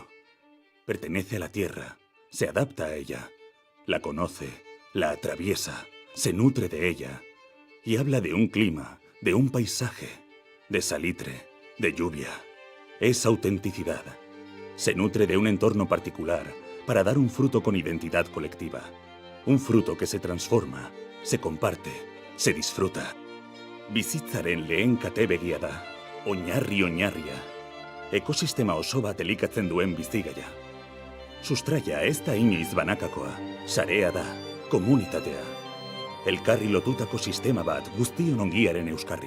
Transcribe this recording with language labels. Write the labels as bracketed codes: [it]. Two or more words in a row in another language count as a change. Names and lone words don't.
[es] Pertenece a la tierra, se adapta a ella, la conoce, la atraviesa, se nutre de ella y habla de un clima, de un paisaje, de salitre, de lluvia. Es autenticidad. Se nutre de un entorno particular para dar un fruto con identidad colectiva. Un fruto que se transforma, se comparte, se disfruta. [eu] Bizitzaren lehen kate begia da, oinarria. Ekosistema oso bat elikatzen duen bizigaia. Sustraia ez da inoiz banakakoa, sarea da, komunitatea. Elkarri lotutako sistema bat guztion ongiaren euskarri.